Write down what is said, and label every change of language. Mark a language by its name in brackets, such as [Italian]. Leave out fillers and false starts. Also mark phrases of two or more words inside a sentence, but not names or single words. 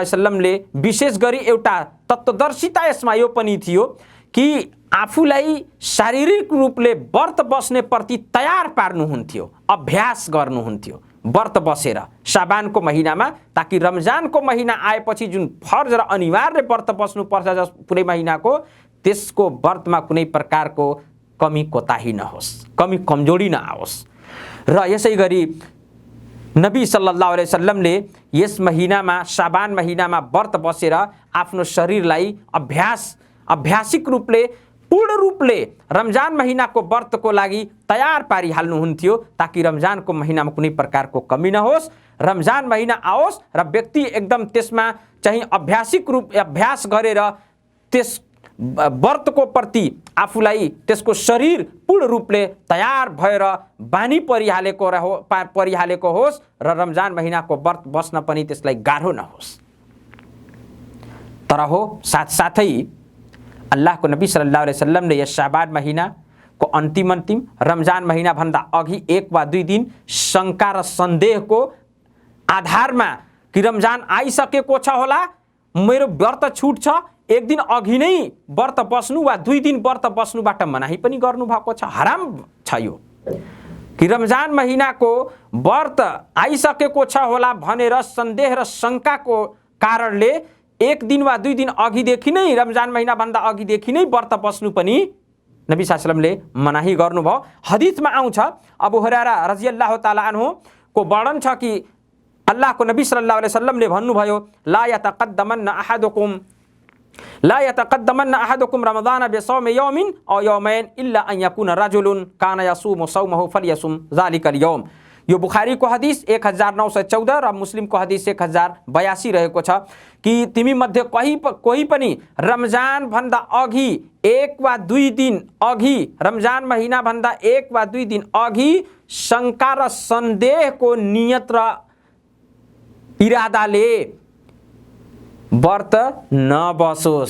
[Arabic] عليه وسلم [Nepali] विशेष गरी एउटा तत्वदर्शिता यसमा यो पनि थियो कि आफूलाई शारीरिक रूपले व्रत बस्ने प्रति तयार पार्नुहुन्थ्यो, अभ्यास गर्नुहुन्थ्यो व्रत बसेर शाबानको महिनामा, ताकि रमजानको महिना आएपछि जुन फर्ज र अनिवार्य व्रत बस्नुपर्छ जस पुरै महिनाको, त्यसको व्रतमा कुनै प्रकारको कमी कोताही नहोस्, कमी कमजोरी नआओस्। र यसै गरी नबी [Arabic] صلى الله عليه وسلم [Nepali] यस महिनामा शाबान महिनामा व्रत बसेर आफ्नो शरीरलाई अभ्यासिक रूपले पूर्ण रूपले रमजान महीनाको व्रतको लागि तयार पारिहाल्नुहुन्थ्यो, ताकि रमजानको महिनामा कुनै प्रकारको कमी नहोस्, रमजान महिना आओस् र व्यक्ति एकदम त्यसमा चाहिँ अभ्यास गरेर त्यस व्रतको प्रति आफूलाई त्यसको शरीर पूर्ण रूपले तयार भएर बानी परिहालेको होस् र रमजान महिनाको व्रत बस्न पनि त्यसलाई गाह्रो नहोस्। तर हो साथसाथै अल्लाहको नबी [Arabic] صلى الله عليه وسلم [Nepali] यस शाबान महिनाको अन्तिम रमजान महिना भन्दा अघि 1 वा 2 दिन शंका र सन्देहको आधारमा कि रमजान आइसकेको छ होला, मेरो व्रत छुट्छ, 1 दिन अघि नै व्रत बस्नु वा 2 दिन व्रत बस्नुबाट मनाही पनि गर्नु भएको छ। हराम छ यो कि रमजान महिनाको व्रत आइसकेको छ होला भनेर सन्देह र शंकाको कारणले 1 दिन वा 2 दिन अघिदेखि नै रमजान महिना भन्दा अघिदेखि नै व्रत बस्नु पनि नबी [Arabic] صلى الله عليه وسلم [Nepali] मनाही गर्नुभयो। हदीसमा आउँछ, [Arabic] अबू हुरैरा رضي الله تعالى عنه [Nepali] को वर्णन छ कि अल्लाहको नबी [Arabic] صلى الله عليه وسلم भन्नुभयो, لا يتقدمن أحدكم رمضان بصوم يوم أو يومين إلا أن يكون رجل كان يصوم صومه فليصم ذلك اليوم. [Nepali] यो बुखारी को हदीस 1914 र मुस्लिम को हदीस 1082 रहेको छ कि तिमी मध्ये कोही पनि रमजान भन्दा अघि 1 वा 2 दिन अघि, रमजान महिना भन्दा 1 वा 2 दिन अघि शंका र सन्देहको नियत र इरादाले व्रत नबसोस्।